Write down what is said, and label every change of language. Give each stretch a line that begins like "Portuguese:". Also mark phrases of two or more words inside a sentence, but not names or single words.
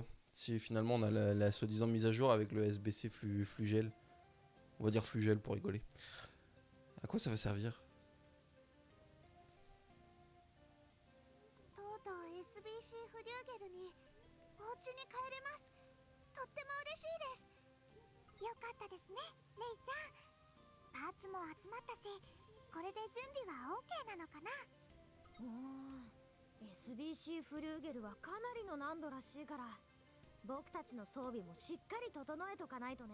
French: Si finalement on a la soi-disant mise à jour avec le SBC Flugel. On va dire Flugel pour rigoler. À quoi ça va servir?
Japanese: とうとう SBC フリューゲルにお家に帰れます。とっても嬉しいです。よかったですね、レイちゃん。パーツも集まったし、これで準備は OK なのかな。SBC フリューゲルはかなりの難度らしいから、僕たちの装備もしっかり整えとかないとね。